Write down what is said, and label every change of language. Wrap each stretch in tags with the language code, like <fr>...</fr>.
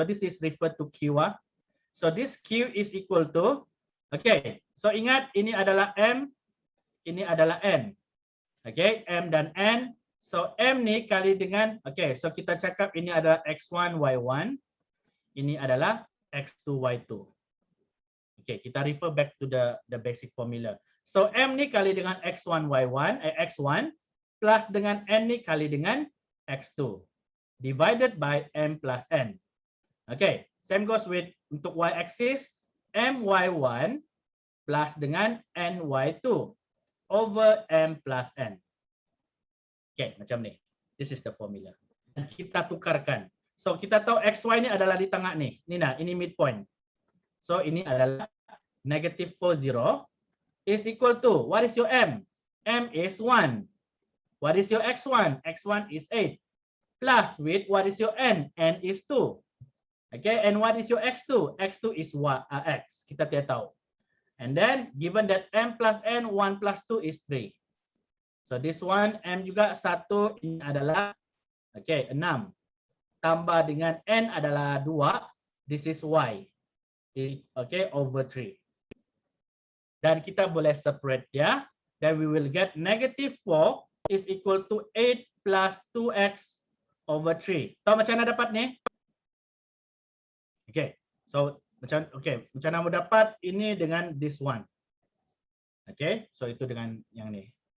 <en>So this is referred to Q. So this Q is equal to, okay, so</en> <ms>ingat ini adalah M, ini adalah N. Okay, M dan N. So M ni kali dengan, okay, so kita cakap ini adalah X1, Y1. Ini adalah X2, Y2.</ms> <en>Okay, kita refer back to the basic formula.</en> <ms>So M ni kali dengan X1, Y1, X1 plus dengan N ni kali dengan X2 divided by M plus N.</ms> <en>Okay, same goes with untuk Y axis, M Y1 plus dengan N Y2 over M plus N. Okay,</en> <ms>macam ni.</ms> <en>This is the formula.</en> <ms>Dan kita tukarkan. So kita tahu XY ni adalah di tengah ni. Ni nah, ini midpoint.</ms> <en>So</en> <ms>ini adalah</ms> <en>-40 is equal to, what is your M? M is 1. What is your X1? X1 is 8. Plus with what is your N? N is 2. Okay, and what is your X2? X2 is X.</en> <ms>Kita tidak tahu.</ms> <en>And then given that M plus N, 1 plus 2 is 3. So this one</en> <ms>M juga 1, ini adalah okay 6. Tambah dengan N adalah 2.</ms> <en>This is Y. Okay, over 3.</en> <ms>Dan kita boleh separate dia.</ms> <en>Then we will get -4 is equal to 8 plus 2x over 3.</en> <ms>Tahu macam mana dapat ni? Okay, so macam mana mau dapat ini dengan</ms> <en>this one.</en> <ms>Okay, so itu dengan yang ni.</ms>